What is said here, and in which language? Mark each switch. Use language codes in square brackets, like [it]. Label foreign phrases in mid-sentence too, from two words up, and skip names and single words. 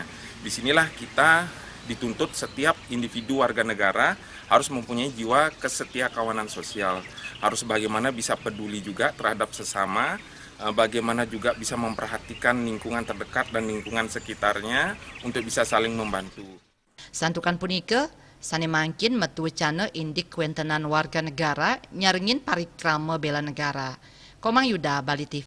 [id] Disinilah kita dituntut setiap individu warga negara harus mempunyai jiwa kesetiakawanan sosial, harus bagaimana bisa peduli juga terhadap sesama, bagaimana juga bisa memperhatikan lingkungan terdekat dan lingkungan sekitarnya untuk bisa saling membantu. [ban] Santukan punike, sane mangkin metu wacana indik kuentenan warga negara nyaringin parikrama bela negara. [id] Komang Yuda, Bali TV.